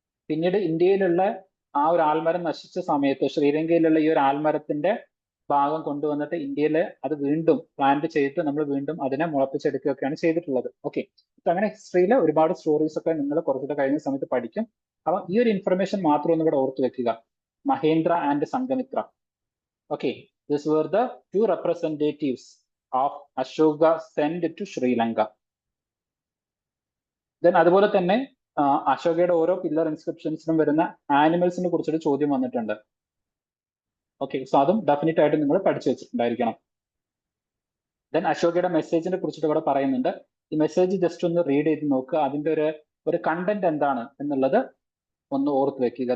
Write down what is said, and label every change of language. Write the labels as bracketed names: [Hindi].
[Malayalam] പിന്നീട് ഇന്ത്യയിലുള്ള ആ ഒരു ആൽമരം നശിച്ച സമയത്ത് ശ്രീലങ്കയിലുള്ള ഈ ഒരു ആൽമരത്തിന്റെ ഭാഗം കൊണ്ടുവന്നിട്ട് ഇന്ത്യയിൽ അത് വീണ്ടും പ്ലാന്റ് ചെയ്തിട്ട് നമ്മൾ വീണ്ടും അതിനെ മുളപ്പിച്ചെടുക്കുകയൊക്കെയാണ് ചെയ്തിട്ടുള്ളത്. ഓക്കെ, അങ്ങനെ ഹിസ്റ്ററിയിൽ ഒരുപാട് സ്റ്റോറീസ് ഒക്കെ നിങ്ങൾ കുറച്ചുകൂടെ കഴിഞ്ഞ സമയത്ത് പഠിക്കും. അപ്പൊ ഈ ഒരു ഇൻഫർമേഷൻ മാത്രം ഒന്ന് ഇവിടെ ഓർത്ത് വെക്കുക. Mahendra and Sanghamitra. [English] Okay, this were the two representatives of Ashoka sent to Sri Lanka. [Malayalam] Then അതുപോലെ തന്നെ അശോകയുടെ ഓരോ പില്ലർ ഇൻസ്ക്രിപ്ഷൻസിനും വരുന്ന ആനിമൽസിനെ കുറിച്ചൊരു ചോദ്യം വന്നിട്ടുണ്ട്. ഓക്കെ, സോ അതും ഡെഫിനറ്റ് ആയിട്ട് നിങ്ങൾ പഠിച്ചു വെച്ചിട്ടുണ്ടായിരിക്കണം. ദെൻ അശോകയുടെ മെസ്സേജിനെ കുറിച്ചിട്ട് ഇവിടെ പറയുന്നുണ്ട്. ഈ മെസ്സേജ് ജസ്റ്റ് ഒന്ന് റീഡ് ചെയ്ത് നോക്കുക, അതിന്റെ ഒരു കണ്ടന്റ് എന്താണ് എന്നുള്ളത് ഒന്ന് ഓർത്ത് വെക്കുക.